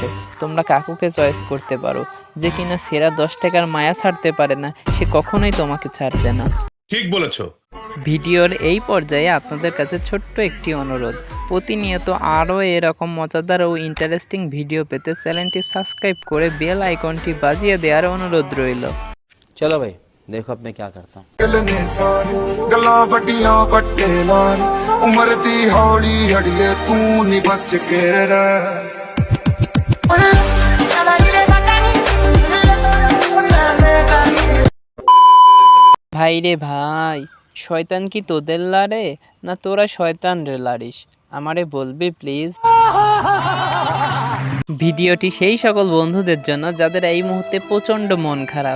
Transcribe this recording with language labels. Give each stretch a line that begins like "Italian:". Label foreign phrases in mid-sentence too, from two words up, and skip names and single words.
Bangla: তোমরা কাকুকে চয়েস করতে পারো যে কিনা সেরা 10 টাকার মায়া ছাড়তে পারে না, সে কখনোই তোমাকে ছাড়বে না। ठीक बोलेছো। ভিডিওর এই পর্যায়ে আপনাদের কাছে ছোট্ট একটি অনুরোধ, প্রতিনিয়ত আরও এরকম মজাদার ও ইন্টারেস্টিং ভিডিও পেতে চ্যানেলটি সাবস্ক্রাইব করে বেল আইকনটি বাজিয়ে দেওয়ার অনুরোধ রইল। চলো ভাই, দেখো আপনি কি করতা।
Punjabi: ਗੱਲਾਂ ਵੱਡੀਆਂ ਵੱਡੇ ਲਾਲ ਉਮਰ ਦੀ ਹੌਲੀ ਹੜਿਏ ਤੂ ਨੀ ਬਚ ਕੇ ਰਹ।
Bangla: ভাই রে ভাই, শয়তান কি তোদের লারে না তোরা শয়তান রে লারিস? আমারে বলবি প্লিজ। ভিডিওটি সেই সকল বন্ধুদের জন্য যাদের এই মুহূর্তে প্রচণ্ড মন খারাপ।